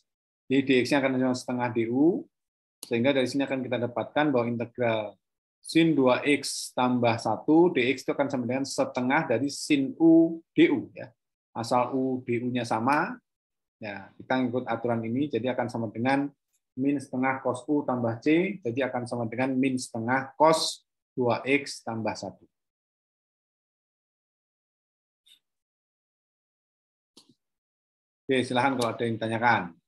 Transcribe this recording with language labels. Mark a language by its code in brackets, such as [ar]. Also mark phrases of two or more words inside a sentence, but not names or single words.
[id] Jadi dx-nya akan sama setengah du, sehingga dari sini akan kita dapatkan bahwa integral sin 2x tambah 1 dx itu akan sama dengan setengah dari sin u du ya. Asal u du-nya sama, ya kita ngikut aturan ini, jadi akan sama dengan min setengah cos u tambah c, jadi akan sama dengan min setengah cos 2x tambah 1. Oke, silahkan kalau ada yang ditanyakan.